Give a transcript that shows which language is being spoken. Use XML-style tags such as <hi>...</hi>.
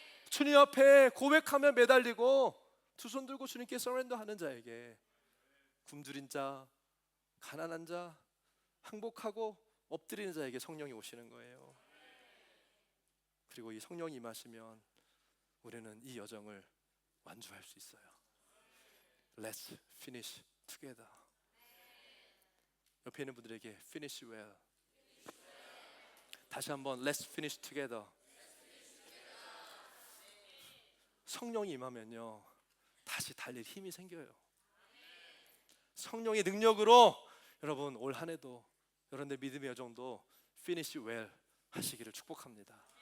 <ko>주님 앞에 고백하며 매달리고 두 손 들고 주님께 서렌더하는 자에게, 굶주린 자, 가난한 자, 항복하고 엎드리는 자에게 성령이 오시는 거예요. 그리고 이 성령이 임하시면 우리는 이 여정을 완주할 수 있어요.</ko> <en>Let's finish together.</en> <ko>옆에 있는 분들에게</ko> <en>finish well.</en> <ko>다시 한번</ko> <en>Let's finish together.</en> <ko>성령이 임하면요, 다시 달릴 힘이 생겨요. 성령의 능력으로 여러분 올 한 해도 여러분의 믿음의 여정도 finish well 하시기를 축복합니다.</ko>